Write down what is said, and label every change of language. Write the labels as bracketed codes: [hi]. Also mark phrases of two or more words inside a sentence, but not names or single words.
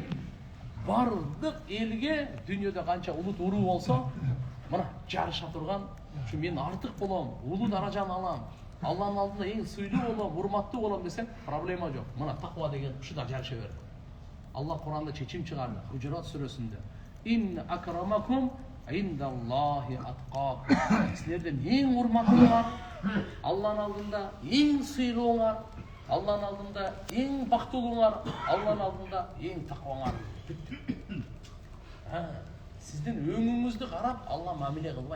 [ky] Бардык элге дүйнөдө канча улут уруу болсо, мына жарыша турган, ушу мен артык болом, улуу даражаны алам, Алланын алдында эң сыйлуу болом, урматтуу болом десең, проблема жок. Мына таква деген ушуда жарыша берет. Алла Кур'анда чечим чыгарды, Худжурат сүрөсүндө. [ar] إن أكرمكم عند الله أتقاكم. [ky] Силерден эң урматтуулар, Алланын алдында эң сыйлууңар, Алланын алдында эң бактылууңар, Алланын алдында эң такваңар. Сиздин өңүңүздү карап Алла мамиле кылбайт.